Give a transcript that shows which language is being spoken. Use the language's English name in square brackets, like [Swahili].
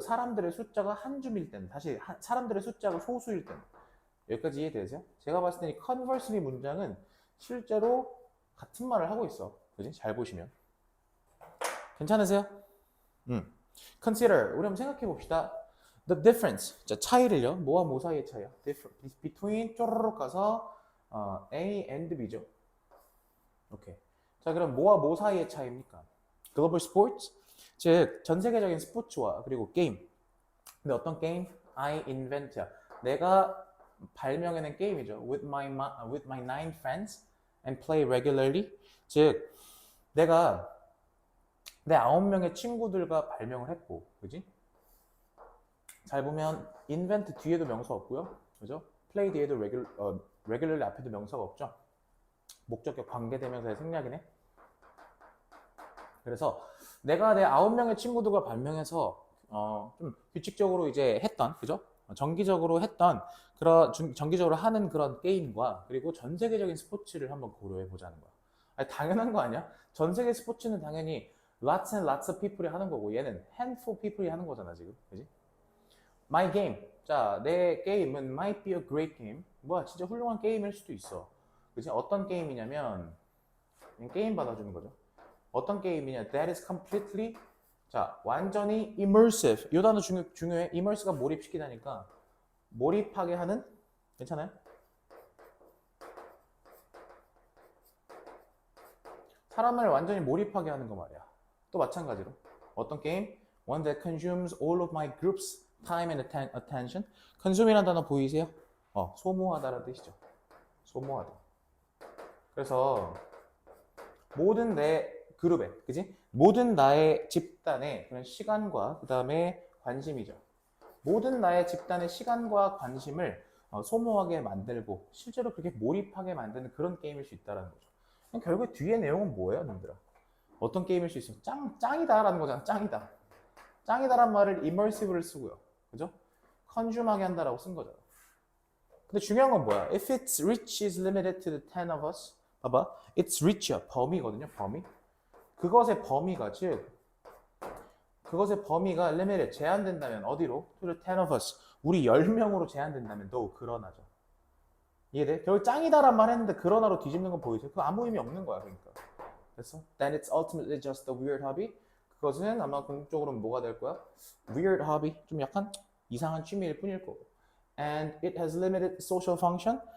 [Korean] 사람들의 숫자가 한 줌일 때는. 다시 사람들의 숫자가 소수일 때는. 여기까지 이해되세요? 제가 봤을 때 이 conversely 문장은 실제로 같은 말을 하고 있어. 그지? 잘 보시면. 괜찮으세요? Consider. 우리 한번 생각해 봅시다. The difference. 자, 차이를요. 뭐와 뭐 사이의 차이야? Between 쪼르륵 가서 A and B죠. 오케이. 자, 그럼 뭐와 뭐 사이의 차이입니까? [English] Global sports. [Korean] 즉, 전 세계적인 스포츠와 그리고 게임. 근데 어떤 게임? [English] I invent. [Korean] 내가 발명해낸 게임이죠. [English] With my nine friends and play regularly. [Korean] 즉, 내가 내 9명의 친구들과 발명을 했고, 그지? 잘 보면 invent 뒤에도 명사 없고요, 그죠? play 뒤에도 regularly 앞에도 명사가 없죠. 목적격 관계대명사의 생략이네. 그래서 내가 내 9명의 친구들과 발명해서 좀 규칙적으로 이제 했던, 그죠? 정기적으로 했던 정기적으로 하는 그런 게임과 그리고 전 세계적인 스포츠를 한번 고려해 보자는 거야. 아니, 당연한 거 아니야? 전 세계 스포츠는 당연히 [English] lots and lots of people [Korean] 이 하는 거고 얘는 [English] handful people [Korean] 이 하는 거잖아 지금, 그지? [English] My game. [Korean] 자, 내 게임은 [English] might be a great game. [Korean] 뭐야, 진짜 훌륭한 게임일 수도 있어. 그치? 어떤 게임이냐면, 게임 받아주는 거죠. 어떤 게임이냐? [English] That is completely, [Korean] 자, 완전히 [English] immersive. [Korean] 이 단어 중요해. immerse가 몰입시키다니까. 몰입하게 하는? 괜찮아요? 사람을 완전히 몰입하게 하는 거 말이야. 또 마찬가지로. 어떤 게임? [English] One that consumes all of my group's time and attention. [Korean] consume이라는 단어 보이세요? 소모하다라는 뜻이죠. 소모하다. 그래서 모든 내 그룹에, 그지? 모든 나의 집단의 그런 시간과 그 다음에 관심이죠. 모든 나의 집단의 시간과 관심을 소모하게 만들고 실제로 그렇게 몰입하게 만드는 그런 게임일 수 있다는 거죠. 결국 뒤에 내용은 뭐예요, 님들아? 어떤 게임일 수 있어? 짱이다라는 거잖아. 짱이다. 짱이다란 말을 immersive를 쓰고요. 그죠? 컨줌하게 한다라고 쓴 거잖아. 근데 중요한 건 뭐야? [English] If its reach is limited to the 10 of us. [Korean] 봐봐. [English] It's reach [Korean] 야. 범위거든요. 범위. 그것의 범위가, 즉 그것의 범위가 limited, 제한된다면 어디로? [English] To the 10 of us. [Korean] 우리 10명으로 제한된다면 [English] though, [Korean] 그러나죠. 이해돼? 결국 짱이다란 말 했는데 그러나로 뒤집는 건 보이죠? 그거 아무 의미 없는 거야. 그러니까. 됐어? [English] Then it's ultimately just a weird hobby. [Korean] 그것은 아마 궁극적으로는 뭐가 될 거야? [English] Weird hobby. [Korean] 좀 약간 이상한 취미일 뿐일 거고. [English] And it has limited social function.